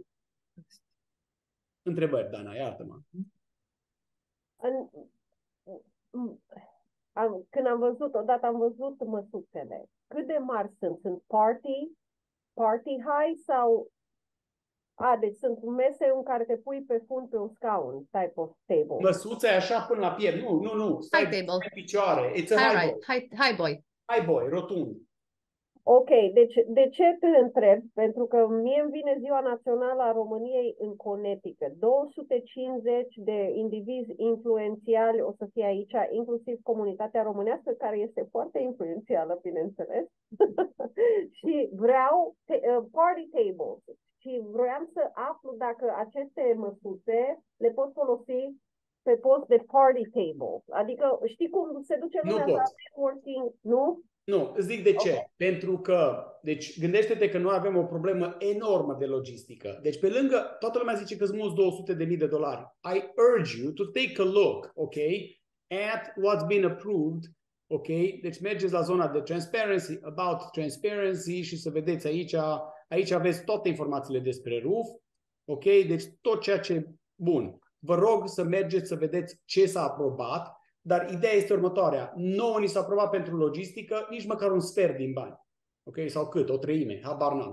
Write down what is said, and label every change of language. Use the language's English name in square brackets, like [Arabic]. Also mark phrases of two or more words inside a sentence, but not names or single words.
[Romanian] Întrebări, Dana, iartă-mă. Când am văzut, odată am văzut măsuțele. Cât de mari sunt? Sunt [English] party high [Romanian] sau... deci sunt mese în care te pui pe fund pe un scaun, [English] type of table. [Romanian] Măsuța e așa până la piept. Nu. Stai pe picioare. [English] It's a high boy. High boy, [Romanian] rotund. Ok, deci de ce te întreb? Pentru că mie îmi vine Ziua Națională a României în Connecticut. 250 de indivizi influențiali o să fie aici, inclusiv comunitatea românească, care este foarte influențială, bineînțeles. Și vreau [English] party tables. [Romanian] Și vroiam să aflu dacă aceste măsuțe le pot folosi pe post de [English] party table. [Romanian] Adică știi cum se duce lumea la networking, nu? Nu, îți zic de ce. Pentru că, deci gândește-te că noi avem o problemă enormă de logistică. Deci pe lângă, toată lumea zice că sunt mulți $200.000. [English] I urge you to take a look, ok, at what's been approved, ok? [Romanian] Deci mergeți la zona de transparency, [English] about transparency [Romanian] și să vedeți aici aveți toate informațiile despre RUF, ok? Deci tot ceea ce, bun. Vă rog să mergeți să vedeți ce s-a aprobat. Dar ideea este următoarea. Nouă ni s-a aprobat pentru logistică nici măcar un sfert din bani. Ok? Sau cât? O treime. Habar n-am.